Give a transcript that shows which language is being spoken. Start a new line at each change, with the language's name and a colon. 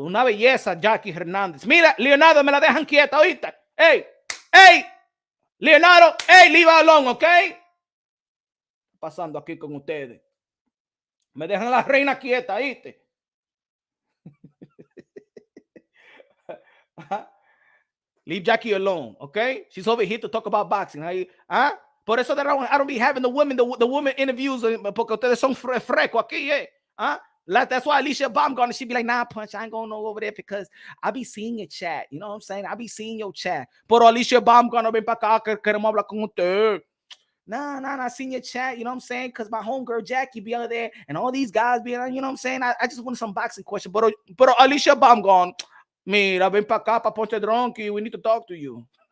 Spanish: Una belleza, Jackie Hernández. Mira, Leonardo, me la dejan quieta ahorita.
English: Hey, Leonardo, leave her alone, ¿ok?
Spanish: Pasando aquí con ustedes. Me dejan la reina quieta, ¿oíste?
English: Leave Jackie alone, okay? She's over here to talk about boxing.
Spanish: Por eso
English: I don't be having the women interviews
Spanish: porque ustedes son fresco aquí,
English: That's why Alicia Baumgartner, she'd be like, nah, Punch, I ain't going over there because I be seeing your chat. You know what I'm saying? I be seeing your chat.
Spanish: Pero Alicia Baumgartner, ven para acá, que queremos hablar con usted.
English: Nah, I seen your chat, you know what I'm saying? Because my homegirl Jackie be out there and all these guys be, you know what I'm saying? I just want some boxing question.
Spanish: Pero Alicia Baumgartner, mira, ven para acá, para Ponte Drunky,
English: we need to talk to you.